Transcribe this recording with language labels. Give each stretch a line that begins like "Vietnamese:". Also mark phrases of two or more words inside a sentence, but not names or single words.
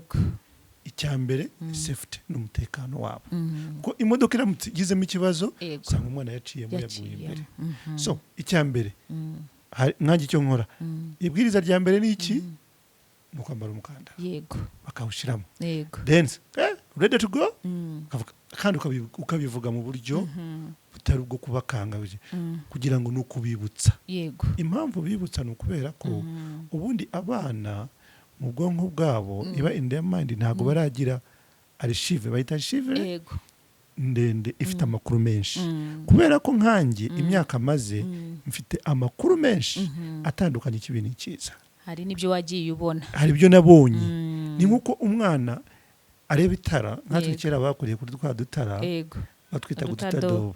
Kinyarwanda: Icya mbere safety n'umutekano wabo, ko imodoka iramutse igizemo ikibazo usanga umwana yaciyemo yaguye imbere. So icya mbere nanjye icyo nkora, ibwiriza rya mbere ni iki? No kwambara umukandara. Bakawushiramo.
English: Then ready to go?
Kinyarwanda: Kandi ukabivuga mu buryo butari ubwo kubakanga, kugira ngo nukubibutsa. Impamvu bibutsa no kubera ko ubundi abana mu bwonko bwabo iba
English: in their mind
Kinyarwanda: ntago baragira archive, bayita archive ndende ifite amakuru menshi. Kubera ko nkanjye imyaka maze mfite amakuru menshi atandukanye kibini cyiza. Hari nibyo wagiye ubona, hari ibyo nabonye. Ni nkuko umwana areba itara, nkatwe kera bakuriye kuri twa dutara batwita gututadoba.